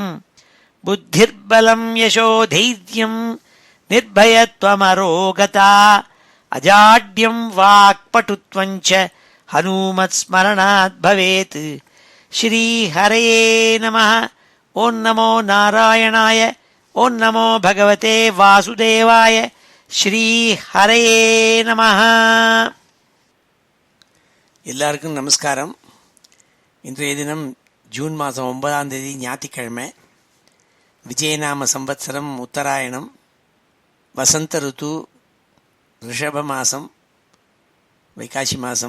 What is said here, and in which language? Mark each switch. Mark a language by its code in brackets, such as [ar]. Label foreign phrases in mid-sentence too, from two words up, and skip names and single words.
[sa] बुद्धिर्बलं यशोधैर्यं निर्भयत्वमरोगता अजाड्यं वाक्पटुत्वं च हनूमत्स्मरणात् भवेत्। श्रीहरये नमः। ओं नमो नारायणाय। ओं नमो भगवते वासुदेवाय। श्रीहरये நமः. [ta] எல்லாருக்கும் நமஸ்காரம். இன்றைய தினம் ஜூன் மாதம் 9ஆம் தேதி ஞாயிற்றுக்கிழமை. விஜயநாம சம்வத்சரம் உத்தராயணம். வசந்த ருத்து. ரிஷப மாதம், வைகாசி மாதம்.